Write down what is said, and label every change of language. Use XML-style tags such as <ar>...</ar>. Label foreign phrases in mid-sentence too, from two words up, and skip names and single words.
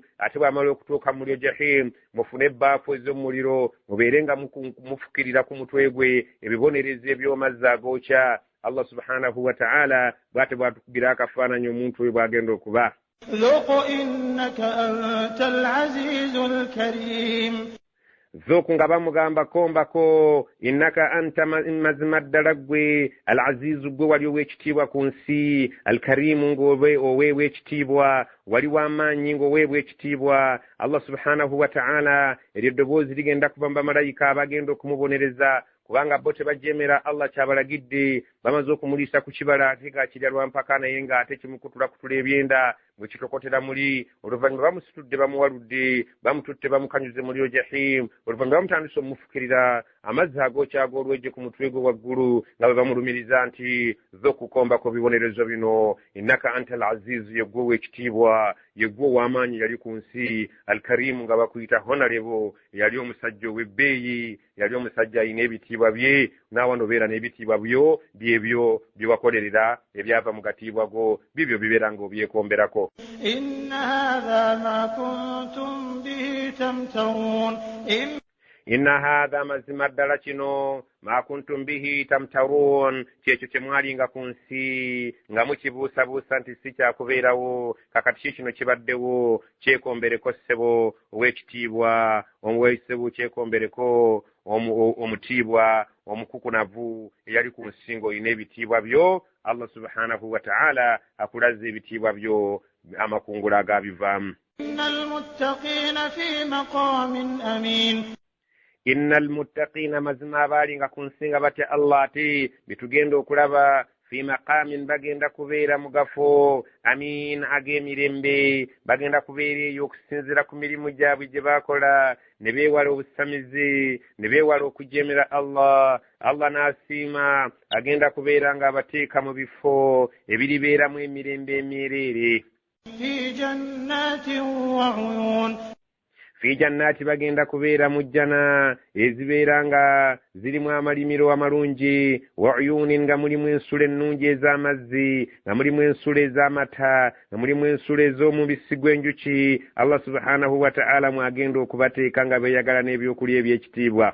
<lg>Ate bw'amala okutuuka mu muliro jahim mufune ebbaafu ez'omuliro mubeere nga mufukirira ku mutwe gwe ebibonerezo eby'omazzi agookya. Allah</lg> <ar>سبحانه وتعالى</ar> <lg>bw'ate bw'atukugira akafaananyi omuntu oyo bw'agenda okuba.</lg> <ar>ذُقْ إِنَّكَ أَنْتَ الْعَزِيزُ الْكَرِيمُ.</ar> <lg>ذُقْ nga bamugambako mbako</lg> <ar>إنك أنت</ar> <lg>mazima ddala ggwe al-azizu gwe wali ow'ekitiibwa ku nsi al-karimu ng'oweebwa ekitiibwa wali w'amaanyi ng'oweebwa ekitiibwa. Allah</lg> <ar>سبحانه وتعالى</ar> <lg>eryo eddoboozi ligenda kuba mu bamalayika abagenda okumubonereza kubanga bo tebajeemera Allah kyabalagidde bamaze okumuliisa ku kibala ate ng'akirya lwampaka naye ng'ate kimukutulakutula ebyenda bwe kitokotera muli. Oluvannyuma bamusitudde bamuwaludde bamututte bamukanyuze muliro jahim. Oluvannyuma bamutandise omufukirira amazzi agookya ag'olwejje ku mutwe gwe waggulu nga bwe bamulumiriza nti zo kukombako bibonerezo bino</lg> <ar>إنك أنت العزيز</ar> <lg>yeggwe w'ekitiibwa yeggwe ow'amaanyi yali ku nsi al-karimu nga bakuyita honorable yali omusajja ow'ebbeeyi yali omusajja alina ebitiibwa bye naawe nobeera n'ebitiibwa byo byebyo bye wakolerera ebyava mu gatiibwa go bibyo bibeera ng'obyekomberako.</lg> <ar>إن هذا ما كنتم به تمترون. إن هذا</ar> <lg>mazima ddala kino</lg> <ar>ما كنتم به تمترون</ar> <lg>kyekyo kye mwalinga ku nsi nga mukibuusabuusa nti si kyakubeerawo kakati kikino kibaddewo kyekombereko ssebo ow'ekitiibwa omuweesebo kyekombereko omutiibwa omukukunavu eyali ku nsi ng'olina ebitiibwa byo. Allah</lg> <ar>سبحانه وتعالى</ar> <lg>akulaze ebitiibwa byo amakungula agabivaamu.</lg> <ar>إن المتقين في مقام أمين. إن المتقين</ar> <lg>mazima abalinga ku nsi nga batya Allah ate bitugenda okulaba</lg> <ar>في مقام</ar> <lg>bagenda kubeera mu gafo amin ag'emirembe bagenda kubeera eyo okusinziira ku mirimu gyabwe gye baakola ne beewala obusamizi ne beewala okujeemera Allah. Allah n'asiima agenda kubeera ng'abateeka mu bifo ebiribeeramu emirembe emyereere.</lg> <ar>في جنات وعيون. في جنات</ar> <lg>bagenda kubeera mu jjana ezibeera nga zirimu amalimiro amalungi</lg> <ar>وعيون</ar> <lg>nga mulimu ensula ennungi ez'amazzi nga mulimu ensula ez'amata nga mulimu ensula ez'omubisi gw'enjuki. Allah</lg> <ar>سبحانه وتعالى</ar> <lg>mwagenda okubateeka nga beeyagala n'ebyokulya eby'ekitiibwa.</lg>